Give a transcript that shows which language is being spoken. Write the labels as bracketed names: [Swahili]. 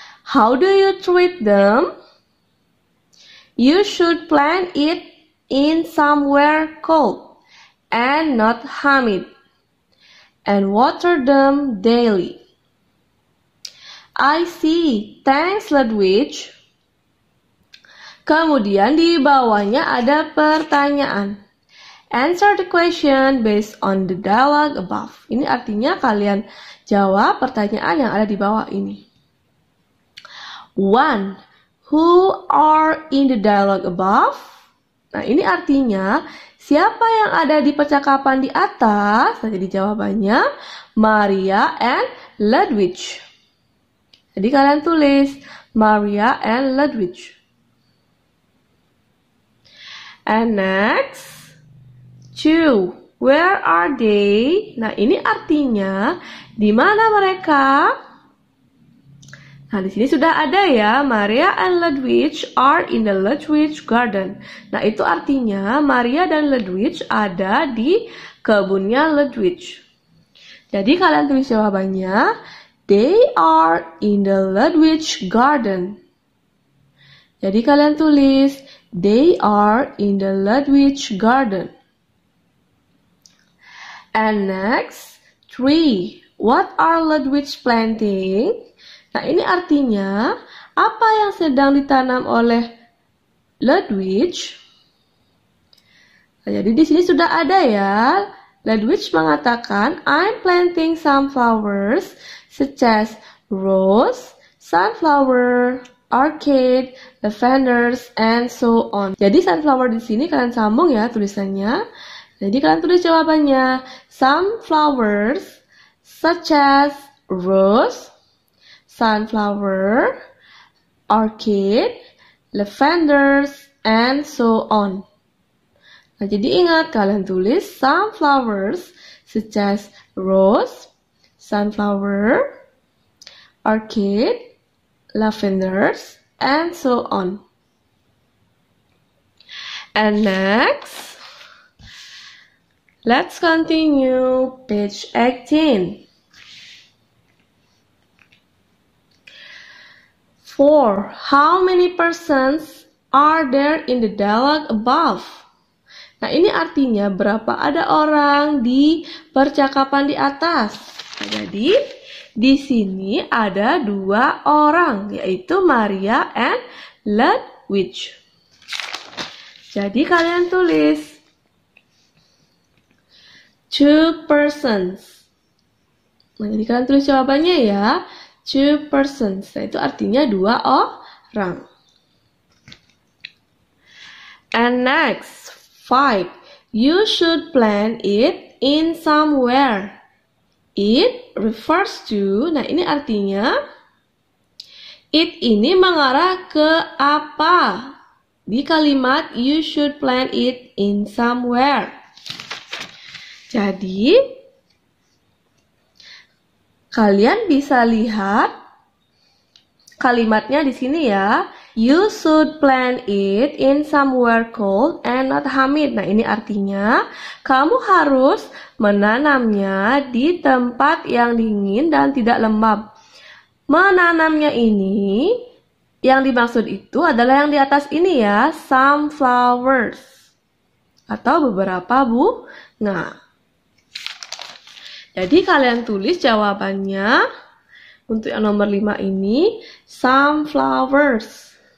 [English] How do you treat them? You should plant it in somewhere cold and not humid, and water them daily. I see, thanks Ludwig. [Indonesian] Kemudian di bawahnya ada pertanyaan. [English] Answer the question based on the dialogue above. [Indonesian] Ini artinya kalian jawab pertanyaan yang ada di bawah ini. 1. [English] Who are in the dialogue above? [Indonesian] Nah, ini artinya siapa yang ada di percakapan di atas? Nah, jadi jawabannya Maria and Ludwig. Jadi kalian tulis Maria and Ludwig. [English] And next, 2. Where are they? [Indonesian] Nah, ini artinya di mana mereka? Nah, di sini sudah ada ya, [English] Maria and Ludwig are in the Ludwig garden. [Indonesian] Nah, itu artinya Maria dan Ludwig ada di kebunnya Ludwig. Jadi kalian tulis jawabannya, [English] they are in the Ludwig garden. [Indonesian] Jadi kalian tulis, [English] they are in the Ludwig garden. And next, tree. What are Ludwig planting? [Indonesian] Nah, ini artinya apa yang sedang ditanam oleh Ludwig? Nah, jadi di sini sudah ada ya. [English] Ludwig [Indonesian] mengatakan, [English] I'm planting some flowers such as rose, sunflower, orchid, lavenders, and so on. [Indonesian] Jadi sunflower di sini kalian sambung ya tulisannya. Jadi kalian tulis jawabannya. [English] Some flowers such as rose, sunflower, orchid, lavenders, and so on. [Indonesian] Nah, jadi ingat kalian tulis [English] some flowers such as rose, sunflower, orchid, lavenders, and so on. And next, let's continue page 18. 4. How many persons are there in the dialogue above? [Indonesian] Nah, ini artinya berapa ada orang di percakapan di atas. Nah, jadi di sini ada 2 orang, yaitu Maria and Ludwig. Jadi kalian tulis [English] 2 persons. [Indonesian] Nah, jadi kalian tulis jawabannya ya. [English] 2 persons. [Indonesian] Nah, itu artinya 2 orang. [English] And next, 5. You should plant it in somewhere. It refers to, [Indonesian] nah ini artinya, it ini mengarah ke apa? Di kalimat, [English] you should plant it in somewhere. [Indonesian] Jadi, kalian bisa lihat kalimatnya di sini ya. [English] You should plant it in somewhere cold and not humid. [Indonesian] Nah, ini artinya kamu harus menanamnya di tempat yang dingin dan tidak lembab. Menanamnya ini, yang dimaksud itu adalah yang di atas ini ya, some flowers. Atau beberapa bunga. Jadi kalian tulis jawabannya untuk yang nomor 5 ini, [English] some flowers.